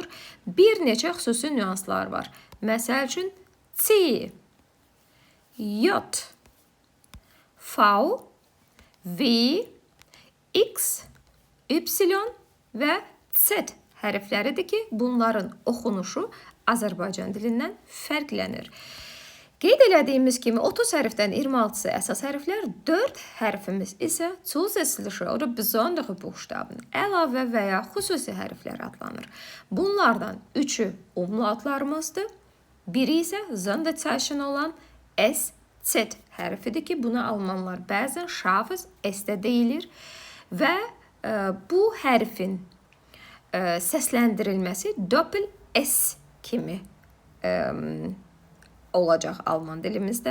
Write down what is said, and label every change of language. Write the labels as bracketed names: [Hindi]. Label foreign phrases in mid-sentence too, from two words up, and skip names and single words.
[Azerbaijani] Bir neçə xüsusi nüanslar var. Məsəl üçün C, J, V, V, X, Y və Z hərfləridir ki, bunların oxunuşu Azərbaycan dilindən fərqlənir. Qeyd elədiyimiz kimi 30 hərfdən 26-sı əsas hərflər, 4 hərfimiz isə [German] zusätzliche oder besondere Buchstaben, [Azerbaijani] əlavə və ya xüsusi hərflər adlanır. Bunlardan 3-ü umlautlarımızdır, biri isə Sonderzeichen olan SZ hərfidir ki, buna almanlar bəzən [German] scharfes S- [Azerbaijani] də deyilir və bu hərfin səsləndirilməsi [German] doppel S [Azerbaijani] kimi olacaq Alman dilimizdə.